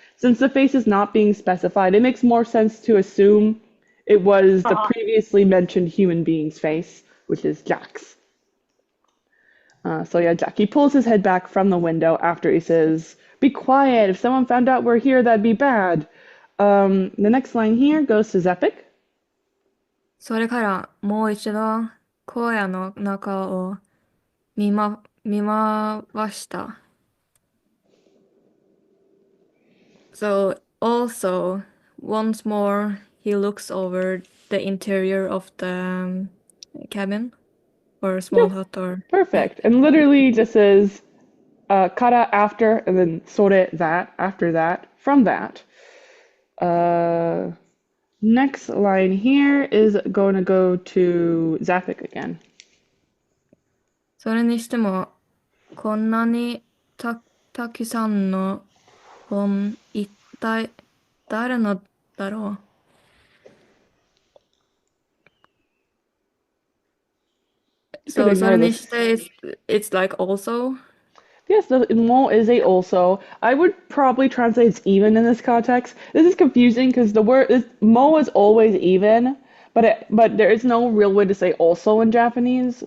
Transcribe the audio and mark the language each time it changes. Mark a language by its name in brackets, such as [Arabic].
[English] Since the face is not being specified, it makes more sense to assume it was the previously mentioned human being's face, which is Jack's. So yeah, Jack, he pulls his head back from the window after he says, be quiet, if someone found out we're here, that'd be bad. The next line here goes to Zapic. [Japanese] それからもう一度荒野の中を見回した。 [English] So also, once more, he looks over the interior of the cabin or small hut or Perfect. And literally just says kara after and then sore that after that from that. Next line here is going to go to Zapic again. [Japanese] それにしてもこんなにたくさんの本一体誰のだろう。 [English] So [Japanese] それにして [English] it's like also. Yes, the mo is a also. I would probably translate it's even in this context. This is confusing because the word mo is always even, but there is no real way to say also in Japanese.